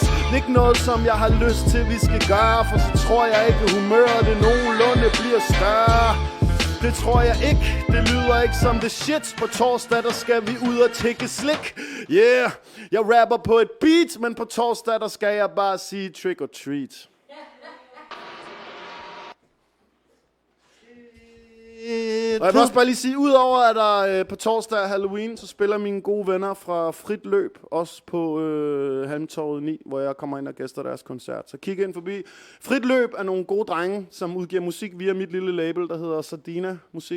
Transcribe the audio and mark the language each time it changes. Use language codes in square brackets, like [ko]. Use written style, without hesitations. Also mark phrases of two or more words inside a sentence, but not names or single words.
[da] Ikke noget, som jeg har lyst til, vi skal gøre. For så tror jeg ikke, humøret det nogenlunde bliver større. Det tror jeg ikke, det lyder ikke som [en] the shit. [da] På torsdag, der skal vi ud og tække slik. Yeah, jeg rapper på et beat, men på torsdag, der skal jeg bare sige [en] trick or treat. [da] Og jeg vil også bare lige sige, udover at der på torsdag er Halloween, så spiller mine gode venner fra Frit Løb, også på Halmtorvet 9, hvor jeg kommer ind og gæster deres koncert. Så kig ind forbi. Frit Løb er nogle gode drenge, som udgiver musik via mit lille label, der hedder Sardina Musik.